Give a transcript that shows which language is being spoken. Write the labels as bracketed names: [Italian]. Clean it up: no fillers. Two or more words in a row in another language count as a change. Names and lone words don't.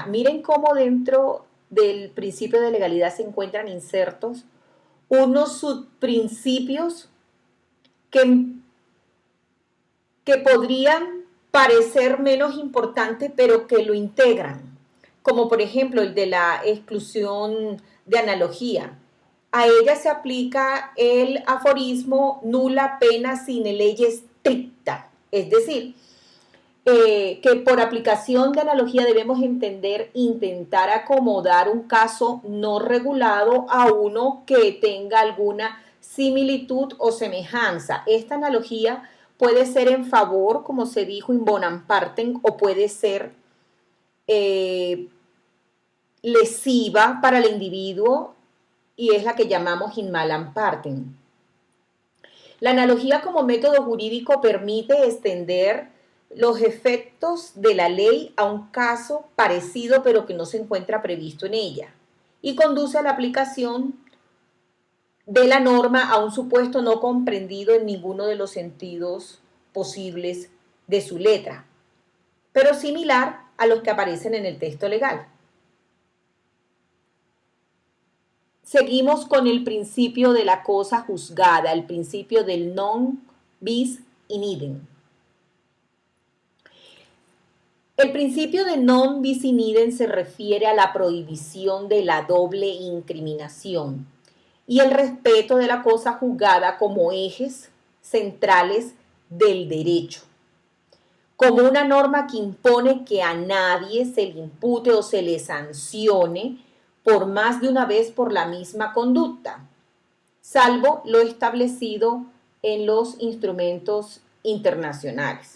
[Spanish] Miren cómo dentro del principio de legalidad se encuentran insertos unos subprincipios que podrían parecer menos importantes, pero que lo integran, como por ejemplo el de la exclusión de analogía. A ella se aplica el aforismo [Latin] nulla pena sine lege stricta, [Spanish] es decir, que por aplicación de analogía debemos entender intentar acomodar un caso no regulado a uno que tenga alguna similitud o semejanza. Esta analogía puede ser en favor, como se dijo, [Latin] in bonam partem, [Spanish] o puede ser lesiva para el individuo, y es la que llamamos [Latin] in malam partem. [Spanish] La analogía como método jurídico permite extender los efectos de la ley a un caso parecido pero que no se encuentra previsto en ella, y conduce a la aplicación de la norma a un supuesto no comprendido en ninguno de los sentidos posibles de su letra, pero similar a los que aparecen en el texto legal. Seguimos con el principio de la cosa juzgada, el principio del [Latin] non bis in idem. [Spanish] El principio de [Latin] non bis in idem [Spanish] se refiere a la prohibición de la doble incriminación y el respeto de la cosa juzgada como ejes centrales del derecho, como una norma que impone que a nadie se le impute o se le sancione por más de una vez por la misma conducta, salvo lo establecido en los instrumentos internacionales.